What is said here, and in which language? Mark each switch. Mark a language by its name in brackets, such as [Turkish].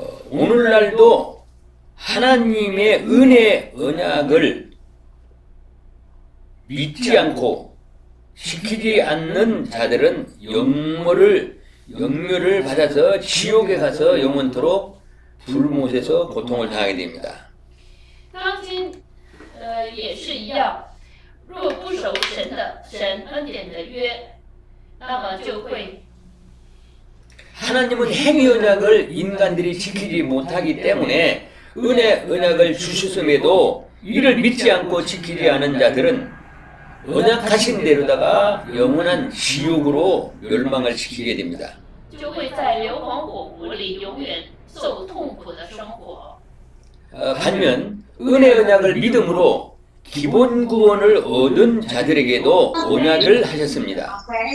[Korean] 오늘날도 하나님의 은혜 언약을 믿지 않고 지키지 않는 자들은 영멸을 받아서 지옥에 가서 영원토록 불못에서 고통을 당하게 됩니다. [Chinese] 当今，也是一样，若不守神恩典的约，那么就会 [Korean] 하나님은 행위 언약을 인간들이 지키지 못하기 때문에 은혜 언약을 주셨음에도 이를 믿지 않고 지키지 않은 자들은 언약하신 대로다가 영원한 지옥으로 멸망을 시키게 됩니다. [Chinese] 就会在硫磺火湖里永远受痛苦的生活。 [Korean] 반면 은혜 언약을 믿음으로 기본 구원을 얻은 자들에게도 언약을 하셨습니다.